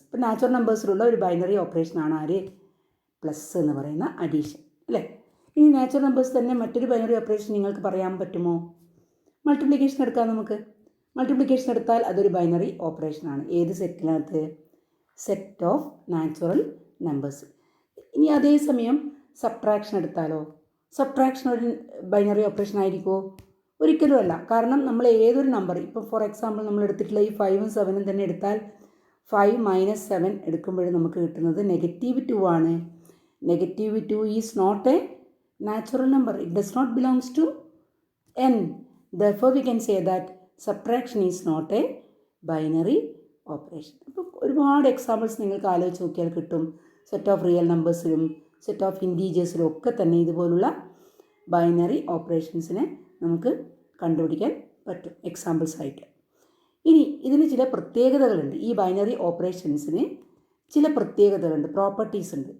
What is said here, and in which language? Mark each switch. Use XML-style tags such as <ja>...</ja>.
<ml>ഇപ്പോൾ നാച്ചുറൽ നമ്പേഴ്സിലുള്ള ഒരു ബൈനറി ഓപ്പറേഷനാണ് ആര്? പ്ലസ് എന്ന് പറയുന്ന അഡീഷൻ, അല്ലേ? ഇനി നാച്ചുറൽ നമ്പേഴ്സ് തന്നെ മറ്റൊരു ബൈനറി ഓപ്പറേഷൻ നിങ്ങൾക്ക് പറയാൻ പറ്റുമോ? മൾട്ടിപ്ലിക്കേഷൻ എടുക്കാം. നമുക്ക് മൾട്ടിപ്ലിക്കേഷൻ എടുത്താൽ അതൊരു ബൈനറി ഓപ്പറേഷനാണ്. ഏത് സെറ്റിനകത്ത്? Set of natural numbers. ഇനി അതേസമയം സബ്ട്രാക്ഷൻ എടുത്താലോ? സബ്ട്രാക്ഷൻ ഒരു ബൈനറി ഓപ്പറേഷൻ ആയിരിക്കുമോ? ഒരിക്കലുമല്ല. കാരണം നമ്മൾ ഏതൊരു നമ്പർ, ഇപ്പോൾ ഫോർ എക്സാമ്പിൾ നമ്മൾ എടുത്തിട്ടുള്ള ഈ 5ഉം 7ഉം തന്നെ എടുത്താൽ 5 - 7 എടുക്കുമ്പോഴും നമുക്ക് കിട്ടുന്നത് -2 ആണ്.</ml> <en>-2 is not a natural number. It does not belongs to n. Therefore we can say that subtraction is not a binary operation.</en> <ml>അപ്പോൾ ഒരുപാട് എക്സാമ്പിൾസ് നിങ്ങൾക്ക് ആലോചിച്ച് നോക്കിയാൽ കിട്ടും. Set of real നമ്പേഴ്സിലും set of ഇൻറ്റീജേഴ്സിലും ഒക്കെ തന്നെ ഇതുപോലുള്ള ബൈനറി ഓപ്പറേഷൻസിനെ നമുക്ക് കണ്ടുപിടിക്കാൻ പറ്റും എക്സാമ്പിൾസ് ആയിട്ട്. ഇനി ഇതിന് ചില പ്രത്യേകതകളുണ്ട്. ഈ ബൈനറി ഓപ്പറേഷൻസിന് ചില പ്രത്യേകതകളുണ്ട്, പ്രോപ്പർട്ടീസ് ഉണ്ട്.</ml>